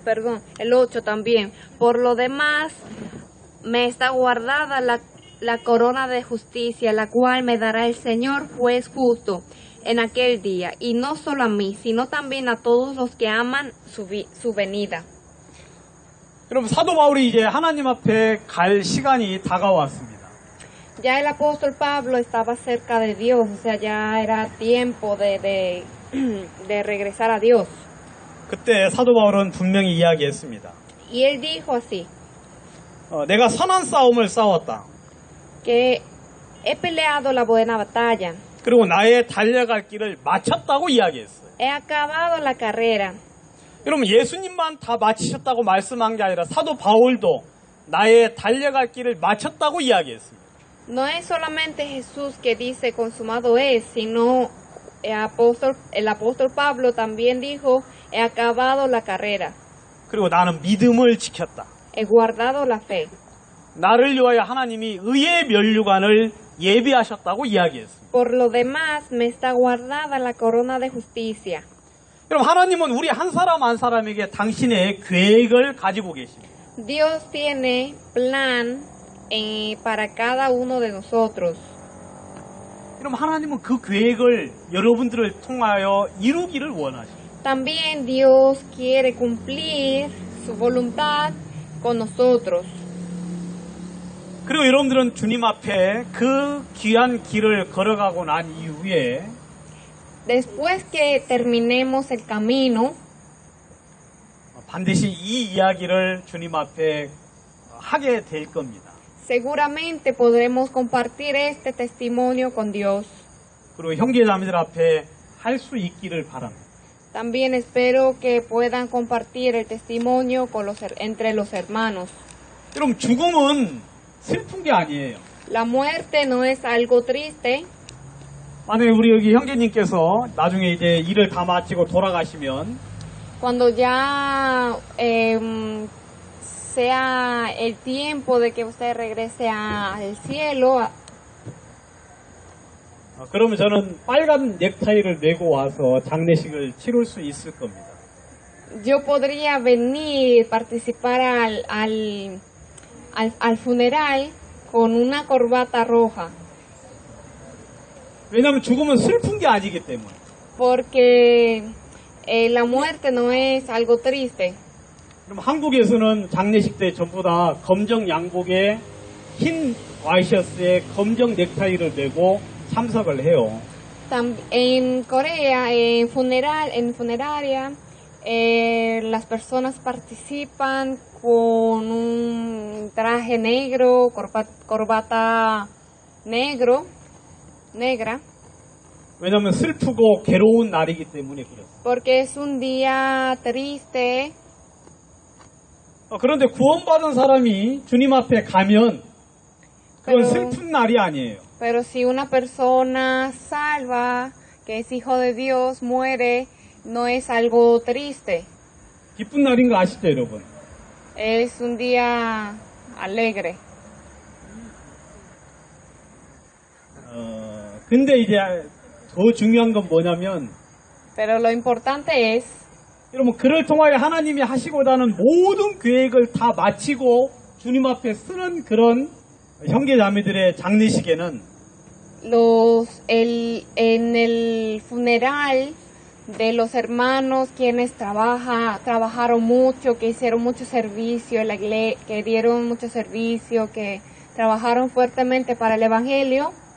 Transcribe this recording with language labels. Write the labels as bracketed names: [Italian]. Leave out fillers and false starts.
[Spanish] Perdón, el 8 también. Por lo demás, me está guardada la corona de justicia, la cual me dará el Señor, juez justo, en aquel día. Y no solo a mí, sino también a todos los que aman su venida. [Korean] 여러분, 사도 바울이 이제 하나님 앞에 갈 시간이 다가왔습니다. [Spanish] Ya el apóstol Pablo estaba cerca de Dios, o sea, ya era tiempo de regresar a Dios. [Korean] 그때 사도 바울은 분명히 이야기했습니다. [Spanish] Y él dijo así, [Korean] 내가 선한 싸움을 싸웠다. [Spanish] que he peleado la buena batalla, [Korean] 그리고 나의 달려갈 길을 마쳤다고 이야기했어요. [Spanish] he acabado la carrera. [Korean] 여러분, 예수님만 다 마치셨다고 말씀한 게 아니라 사도 바울도 나의 달려갈 길을 마쳤다고 이야기했습니다. [Spanish] No es solamente Jesús que dice consumado es, sino el apóstol Pablo también dijo, he acabado la carrera, [Korean] 그리고 나는 믿음을 지켰다. [Spanish] he guardado la fe. [Korean] 나를 위하여 하나님이 의의 면류관을 예비하셨다고 이야기했습니다. [Spanish] Por lo demás me está guardada la corona de justicia. [Korean] 여러분, 하나님은 우리 한 사람 한 사람에게 당신의 계획을 가지고 계십니다. [Spanish] Dios tiene plan para cada uno de nosotros. [Korean] 여러분, 하나님은 그 계획을 여러분들을 통하여 이루기를 원하십니다. [Spanish] También Dios quiere cumplir su voluntad con nosotros. [Korean] 그리고 여러분들은 주님 앞에 그 귀한 길을 걸어가고 난 이후에 [Spanish] Después que terminemos el camino, [Korean] 반드시 이 이야기를 주님 앞에 하게 될 겁니다. [Spanish] seguramente podremos compartir este testimonio con Dios. [Korean] 그리고 형제자매들 앞에 할 수 있기를 바랍니다. [Spanish] También espero que puedan compartir el testimonio entre los hermanos. [Korean] 여러분, 죽음은 슬픈 게 아니에요. [Spanish] La muerte no es algo triste. [Korean] 만약에 우리 여기 형제님께서 나중에 이제 일을 다 마치고 돌아가시면 [Spanish] Cuando ya sea el tiempo de que usted regrese al cielo, [Korean] 그러면 저는 빨간 넥타이를 메고 와서 장례식을 치룰 수 있을 겁니다. [Spanish] yo podría venir, participar al funeral con una corbata roja, [Korean] 왜냐하면 죽음은 슬픈 게 아니기 때문에. [Spanish] porque la muerte no es algo triste. [Korean] 그럼 한국에서는 장례식 때 전부 다 검정 양복에 흰 와이셔츠에 검정 넥타이를 메고 참석을 해요. [Spanish] En Corea, en funeraria, las personas participan con un traje negro, corbata negra, [Korean] 왜냐하면 슬프고 괴로운 날이기 때문에 그렇습니다. [Spanish] porque es un día triste. [Korean] 그런데 구원받은 사람이 주님 앞에 가면 그건 [Spanish] Pero- [Korean] 슬픈 날이 아니에요. [Spanish] Pero si una persona salva, que es hijo de Dios, muere, no es algo triste. [Korean] 기쁜 날인 거 아시죠, 여러분? [Spanish] Es un día alegre. [Korean] 근데 이제 더 중요한 건 뭐냐면 [Spanish] Pero lo importante es, [Korean] 여러분, 그를 통하여 하나님이 하시고자 하는 모든 계획을 다 마치고 주님 앞에 쓰는 그런 형제자매들의 장례식에는 [Spanish] en el funeral de los hermanos quienes trabajaron mucho, que hicieron mucho servicio, que dieron mucho servicio, que trabajaron fuertemente para el Evangelio,